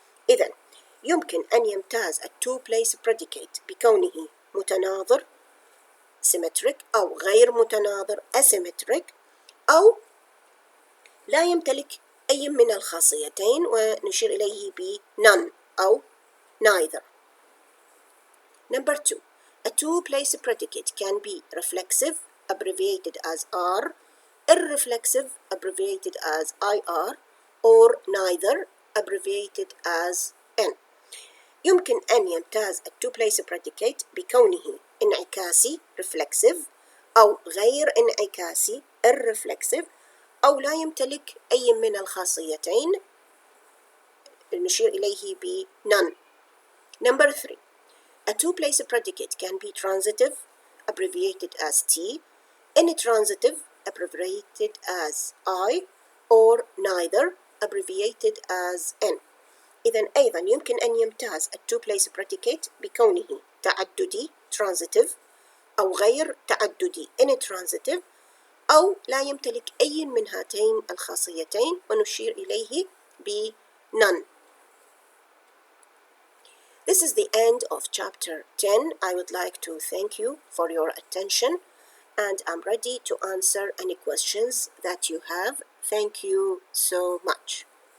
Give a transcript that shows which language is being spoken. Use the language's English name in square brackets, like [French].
[Arabic] إذن يمكن أن يمتاز a to-place predicate بكونه متناظر symmetric أو غير متناظر asymmetric أو لا يمتلك أي من الخاصيتين ونشير إليه ب none أو neither. [English] Number 2. A to-place predicate can be reflexive, abbreviated as R, irreflexive, abbreviated as IR, or neither, abbreviated as N. [Arabic] يمكن أن يمتاز a to-place predicate بكونه انعكاسي reflexive أو غير انعكاسي irreflexive أو لا يمتلك أي من الخاصيتين نشير إليه ب none. [English] Number 3. A to-place predicate can be transitive, abbreviated as T, intransitive, abbreviated as I, or neither, abbreviated as N. [Arabic] إذن أيضا يمكن أن يمتاز a to-place predicate بكونه تعددي transitive أو غير تعددي intransitive أو لا يمتلك أي من هاتين الخاصيتين ونشير إليه ب none. [English] This is the end of chapter 10. I would like to thank you for your attention and I'm ready to answer any questions that you have. Thank you so much.